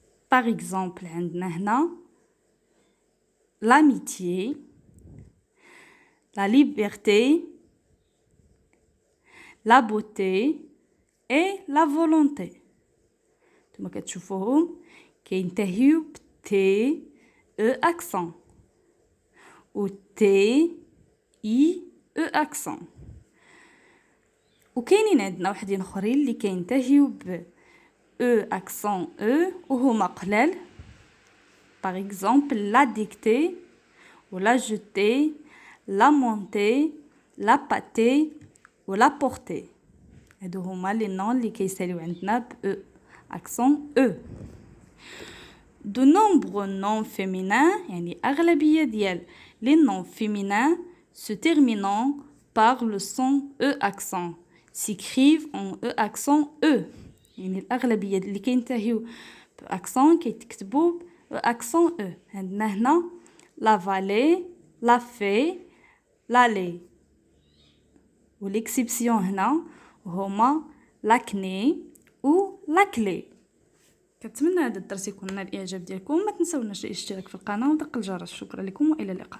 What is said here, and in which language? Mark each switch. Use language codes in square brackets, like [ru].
[fr] par exemple [ar] عندنا هنا [fr] l'amitié, la liberté, la beauté et la volonté. [ar] كما كتشوفوهم كينتهيو ب T E accent. و تي اي او اكسون. وكاينين عندنا وحدين اخرين اللي كينتهيو ب او اكسون او وهما قلال. باغ اكزومبل لا ديكتي ولا جوتي لا مونتي لا باتي ولا بورتي. هادو هما لي نون اللي كيساليو عندنا ب او اكسون او. [fr] De nombreux noms féminins, [ar] يعني أغلبية ديال [fr] les noms féminins se terminant par le son E accent s'écrivent en E accent E. [ar] يعني الأغلبية اللي كينتهيو بأكسون كيتكتبوا بأكسون E. عندنا هنا [fr] la vallée, la fée, l'allée. [ar] والإكسبسيون هنا هما l'acné و la clé. كنتمنى هذا الدرس يكون نال الاعجاب ديالكم. ما تنساوناش الاشتراك في القناه ودق الجرس. شكرا لكم والى اللقاء.